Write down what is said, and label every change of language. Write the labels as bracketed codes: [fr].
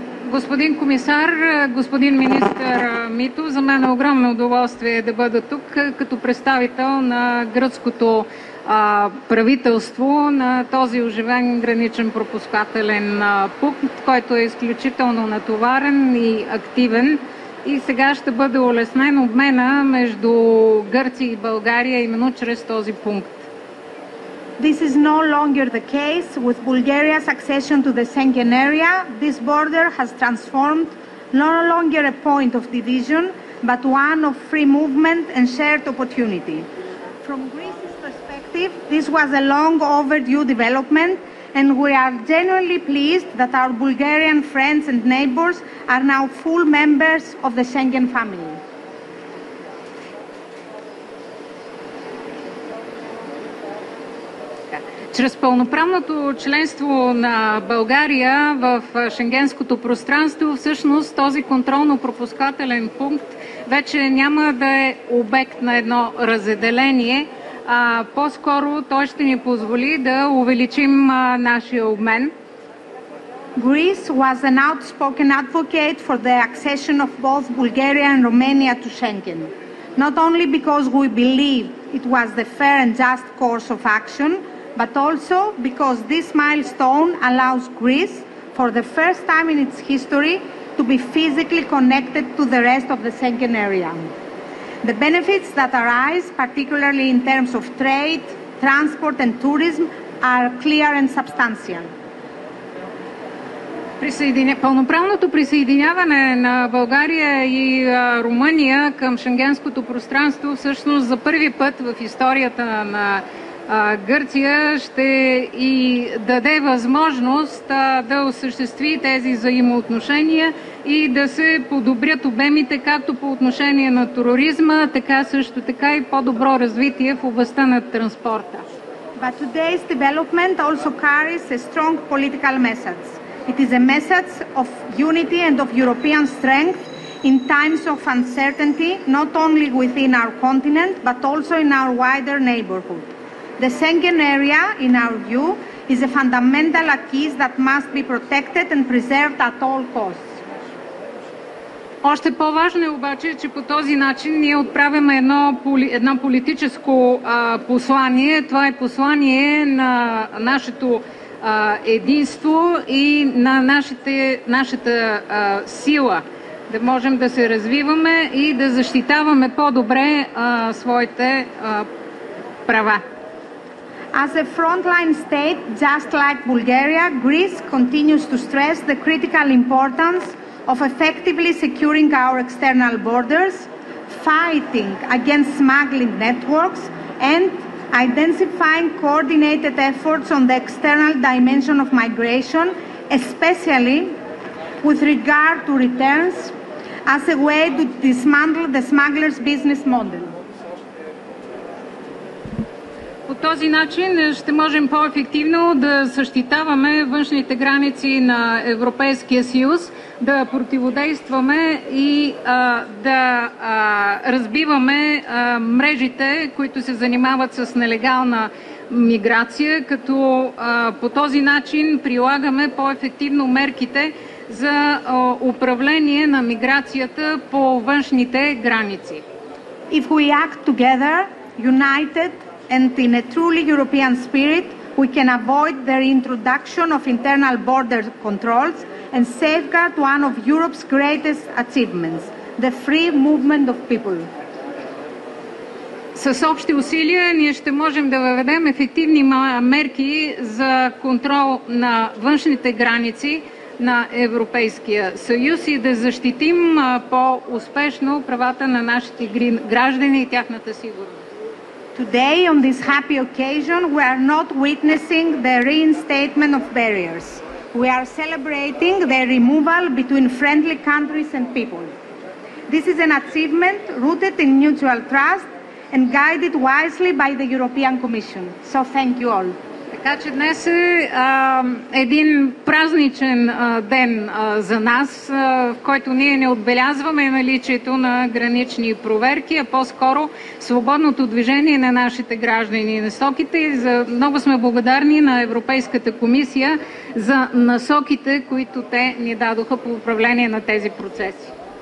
[bg] Господин комисар, господин министър Митов, за мен е огромно удоволствие да бъда тук като представител на гръцкото правителство на този оживен граничен пропускателен пункт, който е изключително натоварен и активен. И сега ще бъде улеснен обмена между Гърция и България именно чрез този пункт. [en] This is no longer the case. With Bulgaria's accession to the Schengen area, this border has transformed no longer a point of division, but one of free movement and shared opportunity. From Greece's perspective, this was a long overdue development, and we are genuinely pleased that our Bulgarian friends and neighbors are now full members of the Schengen family. [bg] Чрез пълноправното членство на България в шенгенското пространство, всъщност този контролно-пропускателен пункт вече няма да е обект на едно разделение, а по-скоро той ще ни позволи да увеличим нашия обмен. [en] Greece was an outspoken advocate for the accession of both Bulgaria and Romania to Schengen, not only because we believe it was the fair and just course of action, but also because this milestone allows Greece, for the first time in its history, to be physically connected to the rest of the Schengen area. The benefits that arise, particularly in terms of trade, transport and tourism, are clear and substantial. [bg] Пълноправното присъединяване на България и Румъния към шенгенското пространство всъщност за първи път в историята на Гърция ще и даде възможност да осъществи тези взаимоотношения и да се подобрят обемите както по отношение на туризма, така също така и по-добро развитие в областта на транспорта. [en] But today's development also carries a strong political message. It is a message of unity and of European strength in times of uncertainty, not only within our continent, but also in our wider neighborhood. The Schengen area, in our view, is a fundamental acquis that must be protected and preserved at all costs. [bg] Още по-важно е обаче, че по този начин ние отправяме едно политическо послание. Това е послание на нашето единство и на нашата сила. Да можем да се развиваме и да защитаваме по-добре своите права. [en] As a frontline state, just like Bulgaria, Greece continues to stress the critical importance of effectively securing our external borders, fighting against smuggling networks, and intensifying coordinated efforts on the external dimension of migration, especially with regard to returns, as a way to dismantle the smugglers' business model. [bg] По този начин ще можем по-ефективно да защитаваме външните граници на Европейския съюз, да противодействаме и да разбиваме мрежите, които се занимават с нелегална миграция, като по този начин прилагаме по-ефективно мерките за управление на миграцията по външните граници. [en] If we act together, united, and in a truly European spirit, we can avoid the reintroduction of internal border controls and safeguard one of Europe's greatest achievements, the free movement of people. [bg] С общи усилия ние ще можем да въведем ефективни мерки за контрол на външните граници на Европейския съюз и да защитим по-успешно правата на нашите граждани и тяхната сигурност. [en] Today, on this happy occasion, we are not witnessing the reinstatement of barriers. We are celebrating their removal between friendly countries and people. This is an achievement rooted in mutual trust and guided wisely by the European Commission. So thank you all. [bg] Така че днес е един празничен ден за нас, в който ние не отбелязваме наличието на гранични проверки, а по-скоро свободното движение на нашите граждани на стоките. И много сме благодарни на Европейската комисия за насоките, които те ни дадоха по управление на тези процеси.